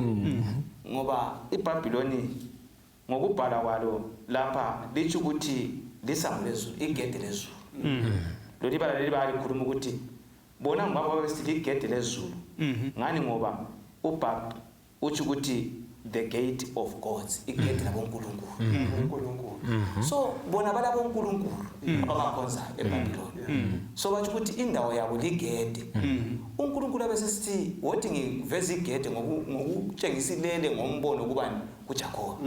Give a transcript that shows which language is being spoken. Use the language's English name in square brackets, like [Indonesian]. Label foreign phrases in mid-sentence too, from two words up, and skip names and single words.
[North Ndebele] Ngoba iBhabhiloni ngokubhala kwalo lapha lithi ukuthi lisango lezulu igede lezulu. Lo libala likhuluma ukuthi bona ngoba besithi igede lezulu ngani ngoba uBhab uthi ukuthi [English] the gate of gods [North Ndebele] igede laboNkulunkulu. So bona balaboNkulunkulu abakhonza eBhabhiloni. So bathi ukuthi indawo yabo ligede. uNkulunkulu abesesithi wothi ngiveza igede ngokutshengisa ilele ngombono kubani kuJakobe.